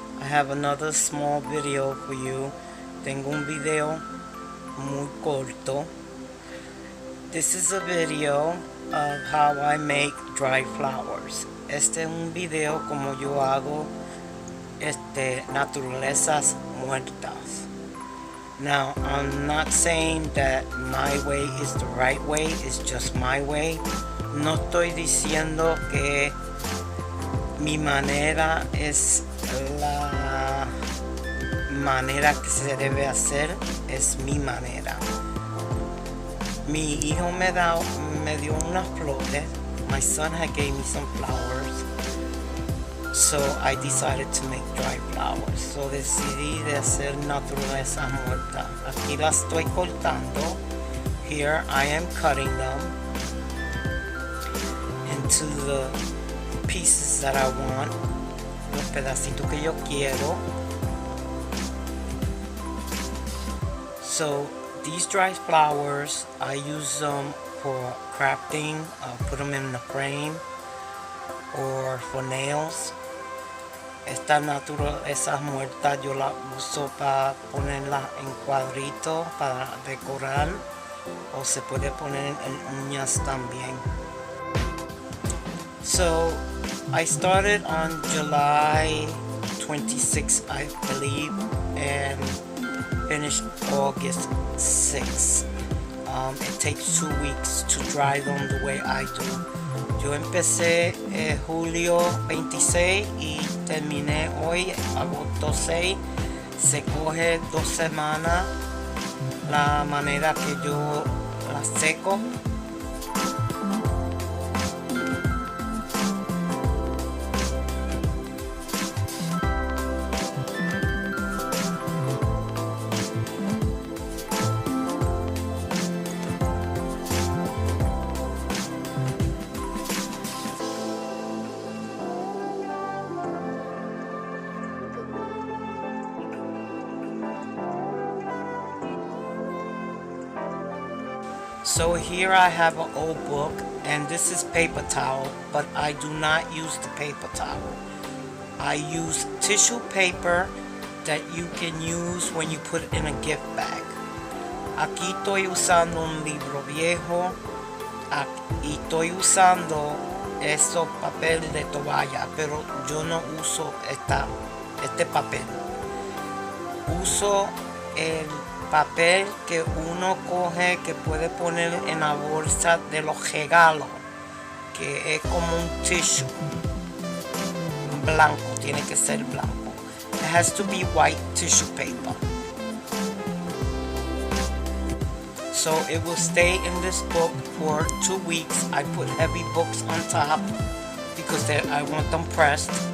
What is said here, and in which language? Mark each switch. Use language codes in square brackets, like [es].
[en] I have another small video for you. [es] Tengo un video muy corto. [en] This is a video of how I make dry flowers. [es] Este es un video como yo hago naturalezas muertas. [en] Now, I'm not saying that my way is the right way, it's just my way. [es] No estoy diciendo que mi manera es la manera que se debe hacer, es mi manera. Mi hijo me dio unas flores. [en] My son had gave me some flowers, so I decided to make dry flowers. [es] So decidí de hacer naturaleza muerta. Aquí las estoy cortando. [en] Here I am cutting them into the pieces that I want, [es] los pedacitos que yo quiero. [en] So these dry flowers, I use them for crafting, put them in the frame, or for nails. [es] Estas naturalezas muertas yo las uso para ponerlas en cuadritos, para decorar, o se puede poner en uñas también. [en] So I started on July 26th, I believe, and finished August 6th. It takes 2 weeks to dry them the way I do. [es] Yo empecé julio 26 y terminé hoy, agosto 6. Se coge 2 semanas la manera que yo las seco. [en] So here I have an old book, and this is paper towel, but I do not use the paper towel. I use tissue paper that you can use when you put it in a gift bag. [es] Aquí estoy usando un libro viejo y estoy usando esos papel de toalla, pero yo no uso este papel. Uso el papel que uno coge, que puede poner en la bolsa de los regalos, que es como un tissue blanco, tiene que ser blanco. [en] It has to be white tissue paper, so it will stay in this book for 2 weeks. I put heavy books on top because I want them pressed.